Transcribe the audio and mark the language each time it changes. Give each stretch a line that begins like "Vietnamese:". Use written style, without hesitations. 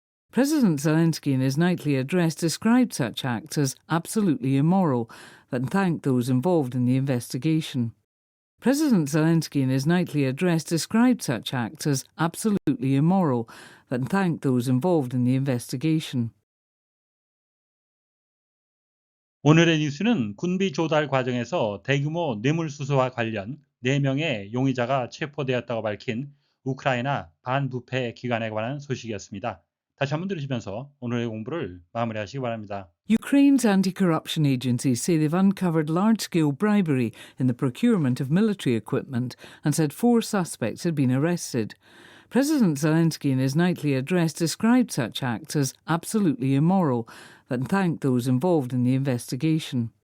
English: President Zelensky in his nightly address described such acts as absolutely immoral and thanked those involved in the investigation. President Zelensky in his nightly address described such acts as absolutely immoral and thanked those involved in the investigation.
Korean: 오늘의 뉴스는 군비 조달 과정에서 대규모 뇌물수수와 관련 4명의 용의자가 체포되었다고 밝힌 우크라이나 반부패 기관에 관한 소식이었습니다. 다시 한번 들으시면서 오늘의 공부를 마무리하시기 바랍니다.
English: Ukraine's anti-corruption agencies say they've uncovered large-scale bribery in the procurement of military equipment and said 4 suspects had been arrested. President Zelensky in his nightly address described such acts as absolutely immoral and thanked those involved in the investigation.